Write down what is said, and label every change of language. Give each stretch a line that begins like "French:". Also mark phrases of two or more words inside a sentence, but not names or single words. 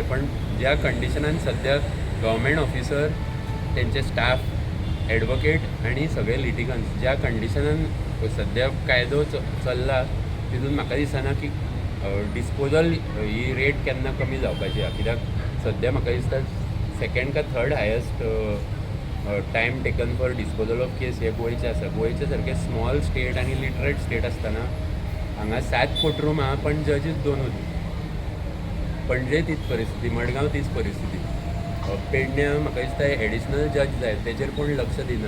Konkani: पण ज्या कंडिशनान सद्या
English: government officer,
Konkani: तेंचे स्टाफ, एडवोकेट आनी सगळे लिटिगन्स ज्या कंडिशनान सद्या कायदो चल्ला तितून म्हाका दिसना की डिस्पोजल ही रेट केन्ना कमी जावपाची आहा. कित्याक सद्या म्हाका दिसता 2nd का 3rd
English: highest time taken for disposal of case
Konkani: हे गोंयचे आसा. गोंयचे सारके
English: small state
Konkani: आनी
English: literate state
Konkani: आसतना हांगा 7 कोर्टरूम आहा पण जजीस 2च. पणजे तीच परिस्थिती, मडगांव तीच परिस्थिती. पेडण्या म्हाका दिसता
English: additional judge
Konkani: जाय तेजेर कोण लक्ष दिना.